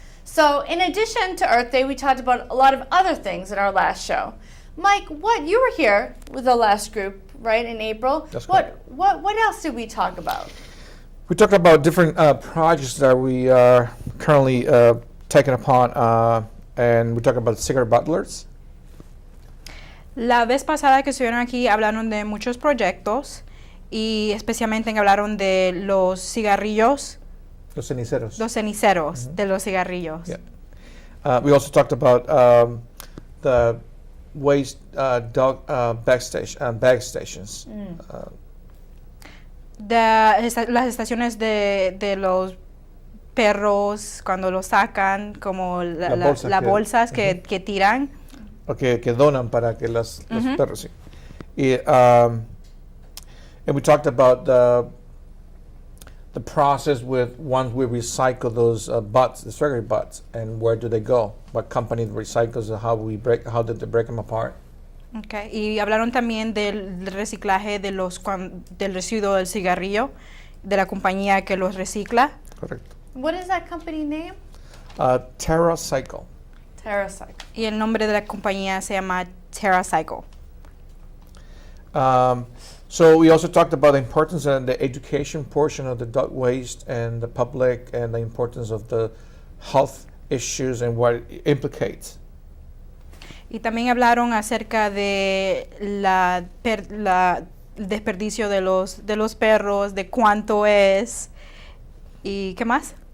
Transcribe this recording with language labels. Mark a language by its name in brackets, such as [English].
[English] So in addition to Earth Day, we talked about a lot of other things in our last show. Mike, you were here with the last group, right, in April? That's correct. What else did we talk about? We talked about different projects that we are currently taking upon, and we talked about cigarette butlers. [Spanish] La vez pasada que estuvieron aquí hablaron de muchos proyectos y especialmente hablaron de los cigarrillos. Los ceniceros. Los ceniceros de los cigarrillos. [English] Yeah. We also talked about the waste bag stations. [Spanish] Las estaciones de los perros cuando los sacan, como las bolsas que tiran. Que donan para que los perros. Sí. [English] And we talked about the process with once we recycle those butts, the cigarette butts, and where do they go? What company recycles? How did they break them apart? Okay. [Spanish] Y hablaron también del reciclaje del residuo del cigarrillo, de la compañía que los recicla. Correcto. [English] What is that company name? TerraCycle. TerraCycle. [Spanish] Y el nombre de la compañía se llama TerraCycle. [English] So we also talked about the importance and the education portion of the dog waste and the public and the importance of the health issues and what it implicates. [Spanish] Y también hablaron acerca de el desperdicio de los perros, de cuánto es y qué más.